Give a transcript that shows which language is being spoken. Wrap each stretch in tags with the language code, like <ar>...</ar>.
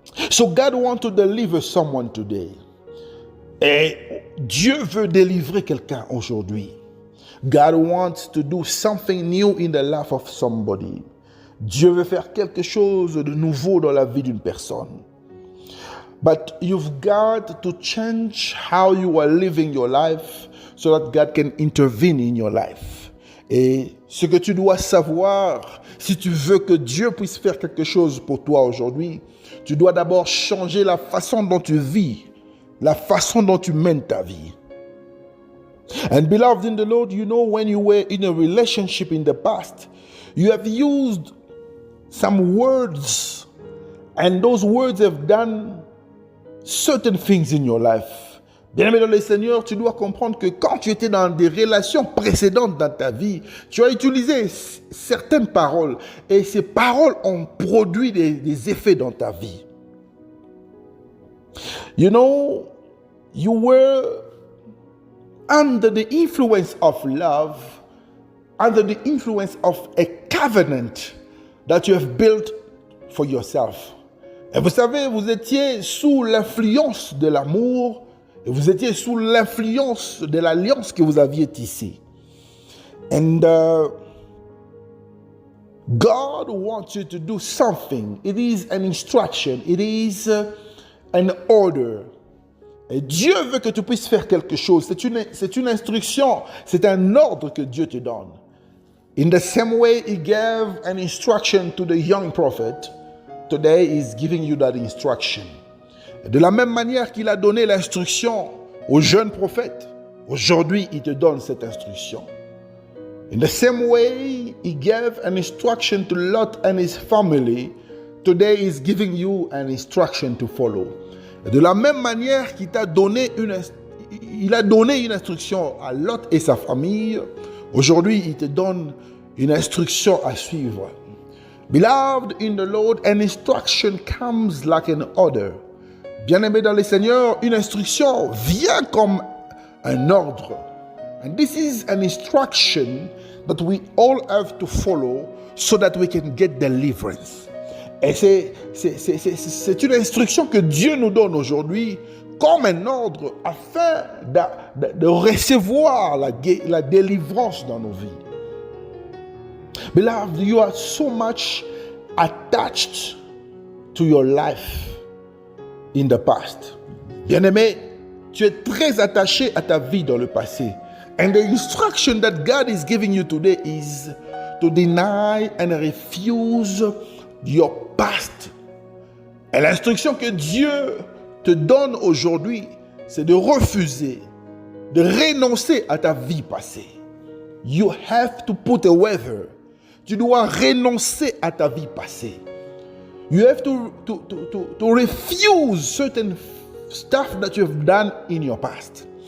<en>So God wants to deliver someone today.</en> <fr>Et Dieu veut délivrer quelqu'un aujourd'hui.</fr> <en>God wants to do something new in the life of somebody.</en> <fr>Dieu veut faire quelque chose de nouveau dans la vie d'une personne.</fr> <en>But you've got to change how you are living your life so that God can intervene in your life.</en> <fr>Et ce que tu dois savoir, si tu veux que Dieu puisse faire quelque chose pour toi aujourd'hui, tu dois d'abord changer la façon dont tu vis, la façon dont tu mènes ta vie.</fr> <en>And beloved in the Lord, you know, when you were in a relationship in the past, you have used some words, and those words have done certain things in your life.</en> <fr>Bien-aimé dans le Seigneur, tu dois comprendre que quand tu étais dans des relations précédentes dans ta vie, tu as utilisé certaines paroles et ces paroles ont produit des effets dans ta vie.</fr> <en>You know, you were under the influence of love, under the influence of a covenant that you have built for yourself.</en> <fr>Et vous savez, vous étiez sous l'influence de l'amour et vous étiez sous l'influence de l'alliance que vous aviez tissée.</fr> <en>And God wants you to do something. It is an instruction. It is an order.</en> <fr>Et Dieu veut que tu puisses faire quelque chose. C'est une instruction. C'est un ordre que Dieu te donne.</fr> <en>In the same way He gave an instruction to the young prophet, today He's giving you that instruction.</en> <fr>De la même manière qu'il a donné l'instruction au jeune prophète, aujourd'hui il te donne cette instruction.</fr> <en>In the same way He gave an instruction to Lot and his family, today He's giving you an instruction to follow.</en> <fr>De la même manière qu'il t'a donné il a donné une instruction à Lot et sa famille, aujourd'hui il te donne une instruction à suivre.</fr> <en>Beloved in the Lord, an instruction comes like an order.</en> <fr>Bien-aimé dans le Seigneur, une instruction vient comme un ordre.</fr> <en>And this is an instruction that we all have to follow so that we can get deliverance.</en> <fr>Et c'est une instruction que Dieu nous donne aujourd'hui comme un ordre afin de recevoir la délivrance dans nos vies.</fr> <en>Beloved, you are so much attached to your life in the past.</en> <fr>Bien-aimé, tu es très attaché à ta vie dans le passé.</fr> <en>And the instruction that God is giving you today is to deny and refuse your past.</en> <fr>Et l'instruction que Dieu te donne aujourd'hui, c'est de refuser, de renoncer à ta vie passée.</fr> <en>You have to put away her.</en> <fr>Tu dois renoncer à ta vie passée.</fr> <en>You have to refuse certain stuff that you have done in your past.</en>